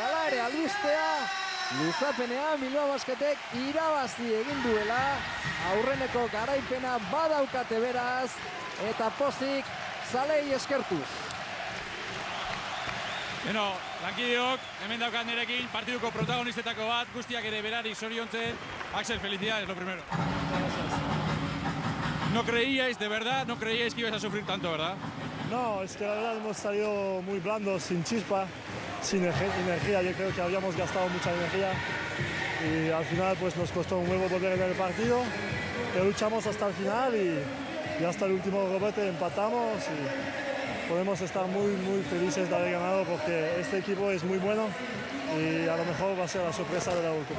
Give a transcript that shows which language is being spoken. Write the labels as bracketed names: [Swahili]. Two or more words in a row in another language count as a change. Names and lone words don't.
[Basque] Hala ere, albistea, luzapenean Bilbao Basketek irabazi egin duela, aurreneko garaipena badaukate beraz, eta pozik zalei eskertuz. Beno, lankideok, hemen daukat nerekin, partiduko protagonistetako bat, guztiak ere berari zoriontzen. [Spanish] Axel, felicidades, lo primero. No creíais, de verdad, no creíais que ibas a sufrir tanto, ¿verdad? No, es que la verdad hemos salido muy blandos, sin chispa, sin energía. Yo creo que habíamos gastado mucha energía y al final pues nos costó un huevo volver en el partido, pero luchamos hasta el final y hasta el último rebote empatamos y podemos estar muy felices de haber ganado porque este equipo es muy bueno y a lo mejor va a ser la sorpresa de la Eurocopa.